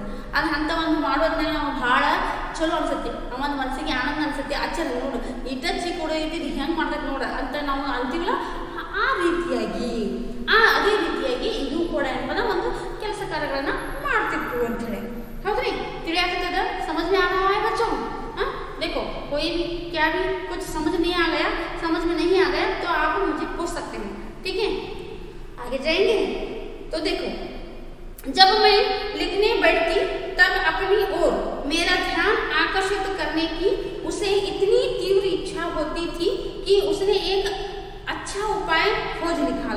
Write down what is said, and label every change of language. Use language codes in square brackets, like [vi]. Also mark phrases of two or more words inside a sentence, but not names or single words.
[kn] ಅದು ಅಂಥ ಒಂದು ಮಾಡೋದ್ಮೇಲೆ ನಾವು ಭಾಳ ಚಲೋ ಅನ್ಸುತ್ತೆ, ಒಂದು ಮನಸ್ಸಿಗೆ ಆನಂದ ಅನ್ಸುತ್ತೆ. ಆಶ್ಚರ್ಯ ನೋಡು ಇಟ್ಟ ಚಿಕ್ಕ ಹುಡುಗ ಇದ್ದಿದ್ದು ಹೆಂಗೆ ಮಾಡ್ತೈತೆ ನೋಡ ಅಂತ ನಾವು ಅಂತೀವಲ್ಲ, ಅದೇ ರೀತಿಯಾಗಿ ಇದು ಕೂಡ ಏನಪ್ಪ ಒಂದು ಕೆಲಸ ಕಾರ್ಯಗಳನ್ನ ಮಾಡ್ತಿತ್ತು ಅಂತ ಹೇಳಿ. ಹೌದ್ರಿ, ತಿಳಿಯಾಗ್ತದ? [hi] समझ में आ रहा है बच्चों? देखो कोई भी क्या भी कुछ समझ नहीं आ गया, समझ में नहीं आ गया तो आप मुझे पूछ सकते हैं, ठीक है? आगे जाएंगे तो देखो, जब मैं लिखने बैठती तब अपनी ओर मेरा ध्यान आकर्षित करने की उसे इतनी तीव्र इच्छा होती थी कि उसने एक अच्छा उपाय खोज निकाला।